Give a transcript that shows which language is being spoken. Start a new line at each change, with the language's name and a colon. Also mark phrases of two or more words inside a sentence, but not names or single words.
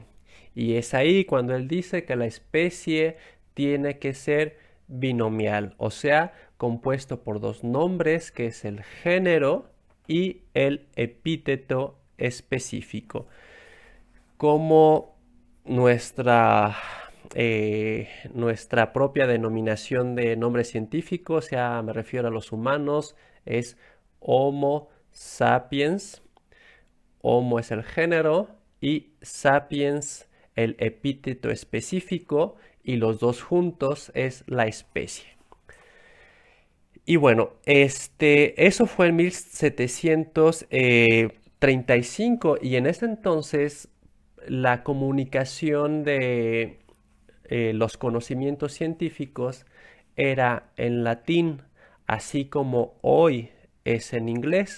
Spanish: Y es ahí cuando él dice que la especie tiene que ser binomial, o sea, compuesto por dos nombres, que es el género y el epíteto específico. Como nuestra propia denominación de nombre científico, o sea, me refiero a los humanos, es Homo sapiens. Homo es el género y sapiens el epíteto específico y los dos juntos es la especie. Y bueno, eso fue en 1735 y en ese entonces la comunicación los conocimientos científicos era en latín, así como hoy es en inglés.